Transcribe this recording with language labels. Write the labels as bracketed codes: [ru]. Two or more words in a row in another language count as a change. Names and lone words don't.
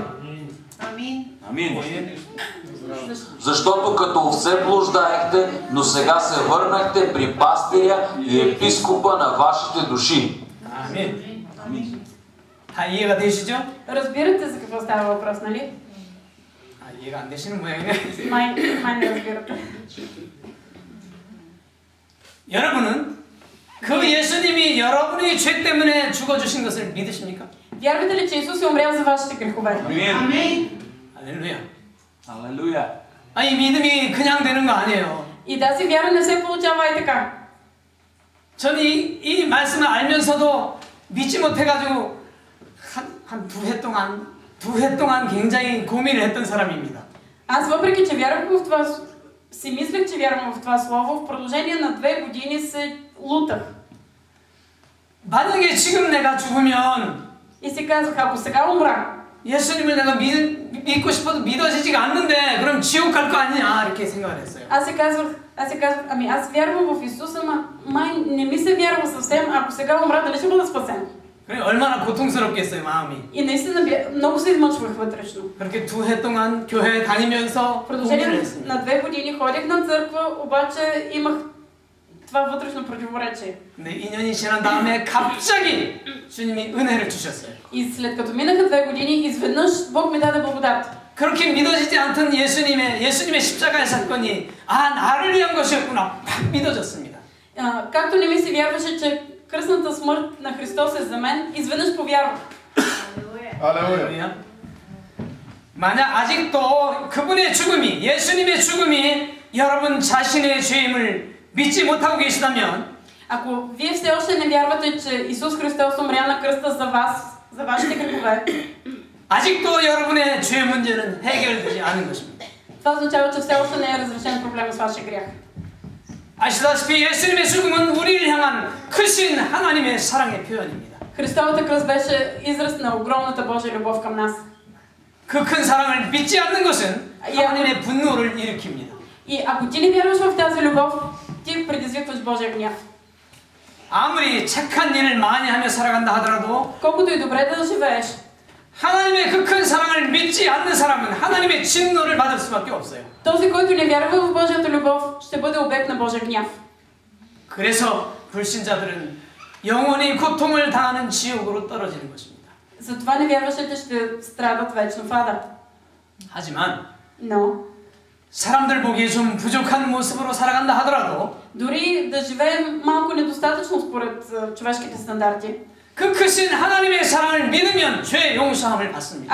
[bg] Амин. Защото като овце блуждаехте, но сега се върнахте при пастиря и епископа на вашите души. [ko] 아멘. 다 이해가 되시죠? [bg] Разбирате за какво става въпрос, нали? [ko] 이해가 안 되시는 모양이네. [bg] Май не разбирате. [ko] 여러분은 그 예수님이 여러분의 죄 때문에 죽어주신 것을 믿으십니까? [bg] Вярвате ли, че Исус е умрял за вашите грехове? Амин. [ko] 할렐루야. [bg] Алелуя. [ko] 이 믿음이 그냥 되는 거 아니에요. [bg] И тази вяра не се получава и така. [ko] 저는 이 말씀을 알면서도 믿지 못해가지고 한 두 해 동안 굉장히 고민을 했던 사람입니다. [bg] Аз въпреки, че вярвах в това, си мислех, че вярвам в това слово, в продължение на 2 години се лутах. [ko] 만약에 지금 내가 죽으면 [bg] И си казах, ако сега умра, [ko] 예수님을 내가 믿고 싶어도 믿어지지가 않는데 그럼 지옥 갈 거 아니냐 이렇게 생각을 했어요. [bg] аз си казвах, ами аз вярвам в Исуса, май не ми се вярва съвсем, ако сега умра, дали ще бъда спасен? [ko] 그래 얼마나 고통스럽겠어요 마음이. [bg] И наистина много се измъчвах вътрешно. [ko] 그렇게 2해 동안 교회 다니면서 [bg] В продължение [ko] 고민을 했습니다. [bg] на 2 години ходих на църква, обаче имах това вътрешно противоречие. [ko] 근데 2년이 지난 다음에 갑자기 주님이 은혜를 주셨어요. [bg] И след като минаха 2 години, изведнъж Бог ми даде благодат. [ko] 그렇게 믿어지지 않던 예수님의 십자가의 사건이 나를 위한 것이었구나 팍 믿어졌습니다. [bg] Както не ми се вярваше, че кръстната смърт на Христос е за мен, изведнъж повярвах. [ko] 할렐루야. 만약 아직도 그분의 죽음이 예수님의 죽음이 여러분 자신의 죄임을 믿지 못하고 계시다면 [bg] Ако вие все още не вярвате, че Исус Христос умря на кръста за вас, за вашите грехове, [ko] 아직도 여러분의 죄 문제는 해결되지 않은 것입니다. [bg] това означава, че все още не е разрешен проблема с вашия грях. [ko] 아시다시피 예수님의 죽음은 우리를 향한 크신 하나님의 사랑의 표현입니다. [bg] Христовата кръст беше израз на огромната Божия любов към нас. [ko] 그 큰 사랑을 믿지 않는 것은 하나님의 분노를 일으킵니다. [bg] И ако ти не вярваш в тази любов, ти предизвикваш Божия гняв. [ko] 아무리 착한 일을 많이 하며 살아간다 하더라도 [bg] Колкото и добре да живееш, [ko] 하나님의 그 큰 사랑을 믿지 않는 사람은 하나님의 진노를 받을 수밖에 없어요. [bg] този, който не вярва в Божията любов, ще бъде обект на Божия гняв. [ko] 그래서 불신자들은 영원히 고통을 당하는 지옥으로 떨어지는 것입니다. [bg] Затова невярващите ще страдат вечно в ада. [ko] 하지만 [bg] Но [ko] 사람들 보기에 좀 부족한 모습으로 살아간다 하더라도 [bg] дори да живеем малко недостатъчно според човешките стандарти, [ko] 그 크신 하나님의 사랑을 믿으면 죄 용서함을 받습니다.